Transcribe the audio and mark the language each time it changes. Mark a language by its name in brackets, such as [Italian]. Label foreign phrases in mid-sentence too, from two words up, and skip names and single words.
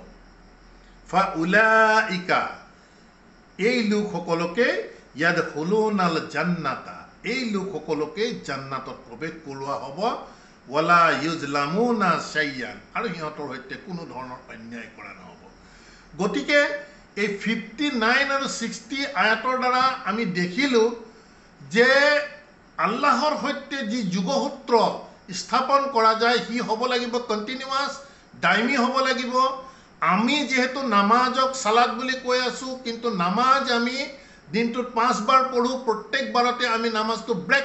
[Assamese] ফাউলাইকা এই লোকসকলকে [Arabic] يدخلون الجنة [Assamese] এই লোকসকলকে জান্নাতত প্ৰৱেশ কৰোৱা হ'ব [Arabic] ولا يظلمون شيئا [Assamese] আৰু সিহঁতৰ সৈতে কোনো ধৰণৰ অন্যায় কৰা নহ'ব গতিকে এই 59 আৰু 60 আয়াতৰ দ্বাৰা আমি দেখিলোঁ যে আল্লাহৰ সৈতে যি যোগসূত্ৰ স্থাপন কৰা যায় সি হ'ব লাগিব কণ্টিনিউয়াছ দাইমি হ'ব লাগিব আমি যেহেতু নামাজক সালাত বুলি কৈ আছো কিন্তু নামাজ আমি দিনটোত 5 বাৰ পঢ়ো প্ৰত্যেকবাৰতে আমি নামাজটো ব্ৰেক